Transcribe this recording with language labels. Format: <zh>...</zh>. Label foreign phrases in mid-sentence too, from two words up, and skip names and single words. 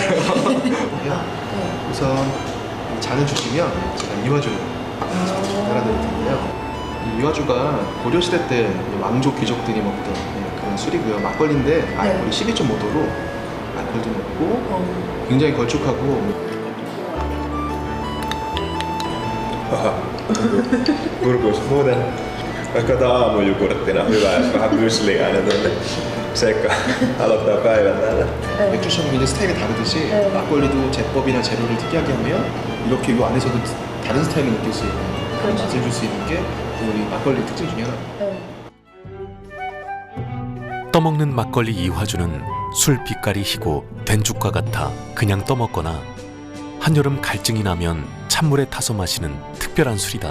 <ko>우선 잔을 주시면 제가 이화주를 따라드릴 텐데요. 이 이화주가 고려시대 때 왕족 귀족들이 먹던 그런 술이고요. 막걸리인데 알코올이 12.5도로 알코올도 높고 굉장히 걸쭉하고</ko> <fi>Kurkuissa muuten vaikka aamujukurttina hyvä, jos vähän mysliä aina tuonne sekaan aloittaa päivän täällä.</fi> <ko>맥주처럼 이제 스타일이 다르듯이 막걸리도 제법이나 재료를 특이하게 하면 이렇게 이 안에서도 다른 스타일을 느낄 수 있는 그런 맛을 줄 수 있는 게 우리 막걸리 특징 중에 하나입니다. 떠먹는 막걸리 이화주는 술 빛깔이 희고 된죽과 같아 그냥 떠먹거나 한여름 갈증이 나면 찬물에 타서 마시는 특별한 술이다.</ko>